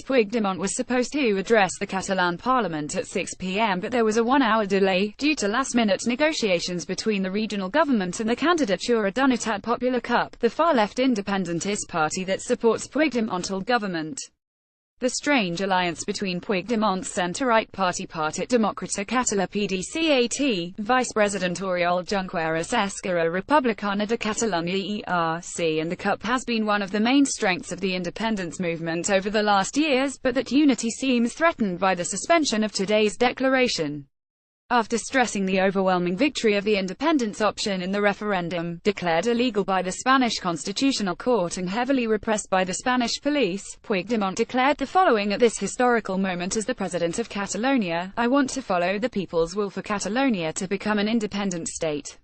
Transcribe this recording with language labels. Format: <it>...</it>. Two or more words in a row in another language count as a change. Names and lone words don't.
<en>Puigdemont was supposed to address the Catalan parliament at 6 p.m. but there was a one-hour delay, due to last-minute negotiations between the regional government and the Candidatura d'Unitat Popular CUP, the far-left independentist party that supports Puigdemont's government. The strange alliance between Puigdemont's centre-right party Partit Democràtic Català PDCAT, Vice President Oriol Junqueras' Esquerra Republicana de Catalunya ERC and the CUP has been one of the main strengths of the independence movement over the last years, but that unity seems threatened by the suspension of today's declaration. After stressing the overwhelming victory of the independence option in the referendum, declared illegal by the Spanish Constitutional Court and heavily repressed by the Spanish police, Puigdemont declared the following: "At this historical moment as the President of Catalonia, I want to follow the people's will for Catalonia to become an independent state."</en>